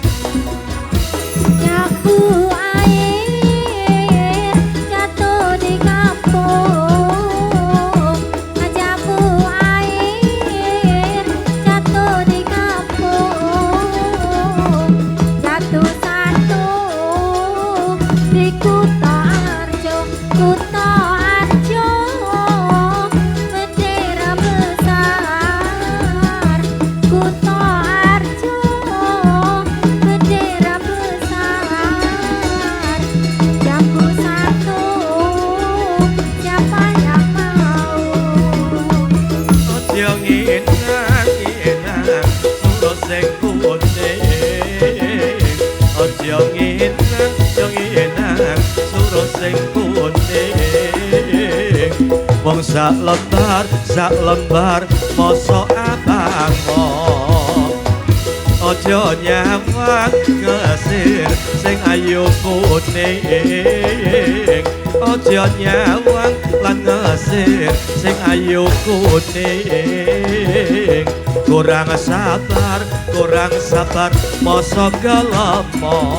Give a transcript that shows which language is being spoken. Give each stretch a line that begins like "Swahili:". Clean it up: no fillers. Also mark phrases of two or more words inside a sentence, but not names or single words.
Indonesian: Jambu air jatuh di kampung. Jambu air jatuh di kampung. Jatuh satu di Kuto Arjo, Kuto Arjo, bendera besar. Kuto Arjo, bendera besar. Jambu satu, siapa yang mau?
Javanese: aja nginang suruh sing kuning aja nginang suruh sing kuning wong sak lembar mosok abang aja nyawang ngesir sing ayu kuning aja nyawang lan ngesir sing ayu kuning kurang sabar mosok gelemo